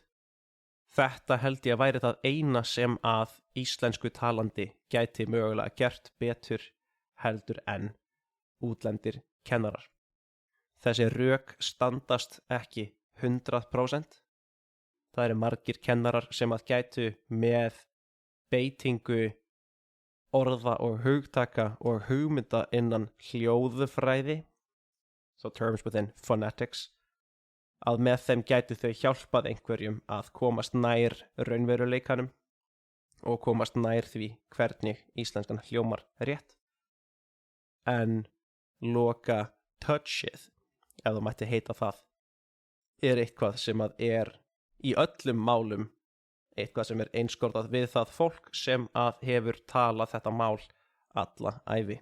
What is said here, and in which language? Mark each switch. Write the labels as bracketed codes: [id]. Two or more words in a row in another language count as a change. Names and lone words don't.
[is] Þetta held ég að væri það eina sem að íslensku talandi gæti mögulega gert betur heldur en útlendir kennarar. Þessi rök standast ekki 100%. Það eru margir kennarar sem að gætu með beitingu orða og hugtaka og hugmynda innan hljóðfræði, [en] so terms within phonetics, [is] að með þeim gætu þau hjálpað einhverjum að komast nær raunveruleikanum og komast nær því hvernig íslenskan hljómar rétt. En loka touchið, ef það mætti heita það, er eitthvað sem að er í öllum málum eitthvað sem er einskorðað við það fólk sem að hefur talað þetta mál alla ævi.